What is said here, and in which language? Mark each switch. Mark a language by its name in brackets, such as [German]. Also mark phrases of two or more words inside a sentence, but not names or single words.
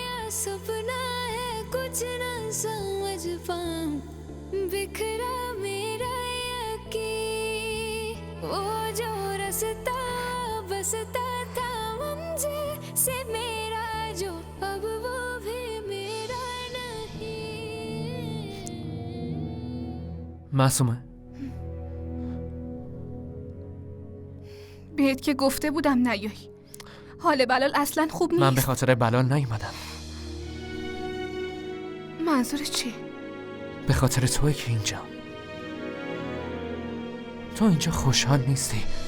[Hindi] सपना है कुछ न समझ पाऊं बिखरा मेरा यकीन वो जो रास्ता बसता था मंजिल से मेरा जो अब वो भी मेरा नहीं. [Persian] معصومه بهت که گفته بودم نیای. حال بلال اصلا خوب نیست. من به خاطر بلال نیومدم، منظورت چیه؟ به خاطر توئه که اینجا. تو اینجا خوشحال نیستی.